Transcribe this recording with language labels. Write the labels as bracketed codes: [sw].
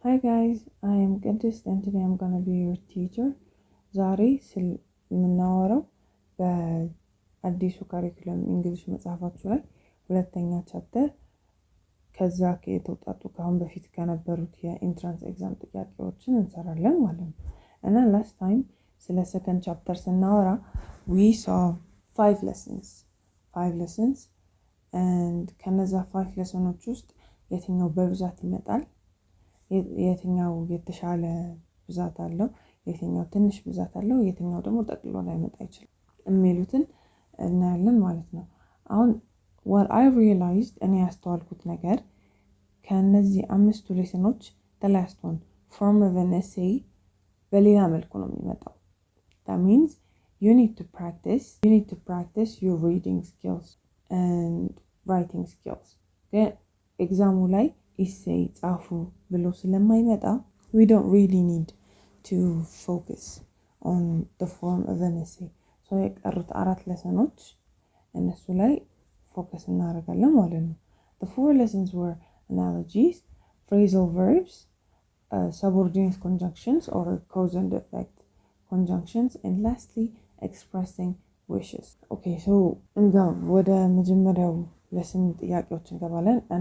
[en] Hi guys, I am Qudus and today I'm going to be your teacher. [am] ዛሬ የምናወራው በአዲሱ ካሪኩለም እንግሊሽ መጽሐፋችሁ ላይ ሁለተኛ ቻፕተር ከዛ የተውጣጡ ካሁን በፊት ከነበሩት የኢንትራንስ ኤግዛም ጥያቄዎችን እንሰራለን ማለት ነው። እና ላስት ታይም ስለ ሰከንድ ቻፕተር ስናወራ [en] we saw 5 [am] lessons and ከነዛ 5 lessons ውስጥ የትኛው በብዛት ይመጣል፣ የትኛው የተሻለ ብዛት አለው፣ የትኛው ትንሽ ብዛት አለው፣ የትኛው ደግሞ ጠቅሎ ላይ መጣ ይችላል የሚሉትን እናያለን ማለት ነው። አሁን [en] what I realized [am] እኔ ያስተዋልኩት ነገር ከነዚህ አምስቱ ሌሰኖች [en] the last one form of an essay [am] በሌላ መልኩ ነው የሚመጣው. [en] That means you need to practice your reading skills and writing skills. [am] ኤግዛሙ ላይ ኢሴይ ጻፉ ብሎ ስለማይመጣ [en] we don't really need to focus on the form of an essay. [am] So የቀሩት 4 lessons እነሱ ላይ ፎከስ እናደርጋለን ማለት ነው. [en] The 4 lessons were analogies, phrasal verbs, subordinate conjunctions or cause and effect conjunctions, and lastly expressing wishes. [am] Okay, so ወደ መጀመሪያው lesson ጥያቄዎች እንገባለን.